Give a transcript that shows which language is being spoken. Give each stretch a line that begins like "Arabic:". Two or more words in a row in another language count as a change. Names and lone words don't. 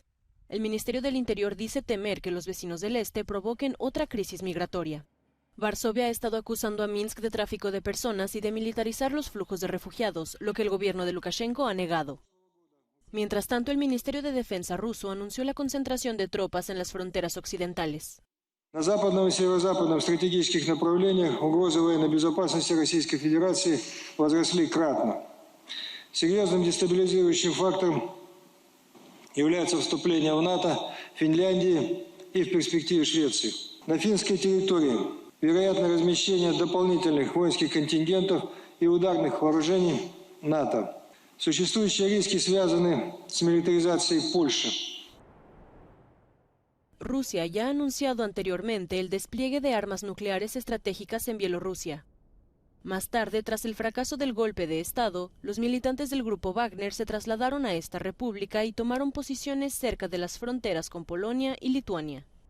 Spanish: El Ministerio del Interior dice temer que los vecinos del este provoquen otra crisis migratoria. Varsovia ha estado acusando a Minsk de tráfico de personas y de militarizar los flujos de refugiados, lo que el gobierno de Lukashenko ha negado. Mientras tanto, el Ministerio de Defensa ruso anunció la concentración de tropas en las fronteras occidentales.
Russian: На западном и северо-западном стратегических направлениях угрозы военной безопасности Российской Федерации возросли кратно. Серьезным дестабилизирующим фактором является вступление в НАТО Финляндии и в перспективе Швеции. На финской территории вероятно размещение дополнительных воинских контингентов и ударных вооружений НАТО. Существующие риски связаны с милитаризацией Польши.
Spanish: Rusia ya ha anunciado anteriormente el despliegue de armas nucleares estratégicas en Bielorrusia. Más tarde, tras el fracaso del golpe de Estado, los militantes del grupo Wagner se trasladaron a esta república y tomaron posiciones cerca de las fronteras con Polonia y Lituania.